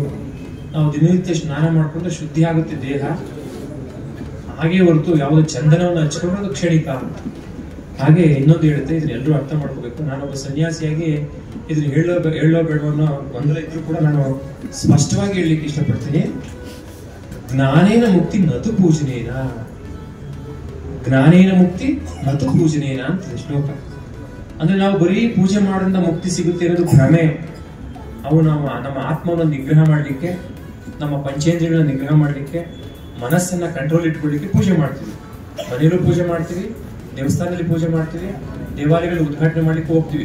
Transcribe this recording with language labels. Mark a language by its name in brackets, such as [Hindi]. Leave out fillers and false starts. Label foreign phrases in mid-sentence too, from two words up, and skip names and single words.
[Kannada] ನಾವು ದಿನನಿತ್ಯ ಸ್ನಾನ ಮಾಡ್ಕೊಂಡ್ರೆ ಶುದ್ಧಿ ಆಗುತ್ತೆ ದೇಹ, ಹಾಗೆ ಹೊರತು ಯಾವುದೋ ಚಂದನವನ್ನು ಹಚ್ಕೊಂಡ್ರೆ ಅದು ಕ್ಷಣಿಕ ಅಂತ. ಹಾಗೆ ಇನ್ನೊಂದು ಹೇಳುತ್ತೆ, ಇದನ್ನ ಎಲ್ಲರೂ ಅರ್ಥ ಮಾಡ್ಕೋಬೇಕು. ನಾನೊಬ್ಬ ಸನ್ಯಾಸಿಯಾಗಿ ಇದನ್ನ ಹೇಳೋ ಬೇಡವನ್ನೋ ಗೊಂದಲ ಇದ್ರೂ ಕೂಡ ನಾನು ಸ್ಪಷ್ಟವಾಗಿ ಹೇಳಲಿಕ್ಕೆ ಇಷ್ಟಪಡ್ತೀನಿ. [Sanskrit] ಜ್ಞಾನೇನ ಮುಕ್ತಿ ನತು ಪೂಜನೇನ, ಜ್ಞಾನೇನ ಮುಕ್ತಿ ನತು ಪೂಜನೇನ [Kannada] ಅಂತ ಶ್ಲೋಕ. ಅಂದ್ರೆ ನಾವು ಬರೀ ಪೂಜೆ ಮಾಡೋದ್ರಿಂದ ಮುಕ್ತಿ ಸಿಗುತ್ತೆ ಅನ್ನೋದು ಭ್ರಮೆ. ಅವು ನಮ್ಮ ಆತ್ಮವನ್ನು ನಿಗ್ರಹ ಮಾಡಲಿಕ್ಕೆ, ನಮ್ಮ ಪಂಚೇಂದ್ರಿಯಗಳನ್ನ ನಿಗ್ರಹ ಮಾಡಲಿಕ್ಕೆ, ಮನಸ್ಸನ್ನ ಕಂಟ್ರೋಲ್ ಇಟ್ಕೊಳ್ಳಿಕ್ಕೆ ಪೂಜೆ ಮಾಡ್ತೀವಿ. ಮನೆಯಲ್ಲೂ ಪೂಜೆ ಮಾಡ್ತೀವಿ, ದೇವಸ್ಥಾನದಲ್ಲಿ ಪೂಜೆ ಮಾಡ್ತೀವಿ, ದೇವಾಲಯಗಳು ಉದ್ಘಾಟನೆ ಮಾಡ್ಲಿಕ್ಕೆ ಹೋಗ್ತೀವಿ.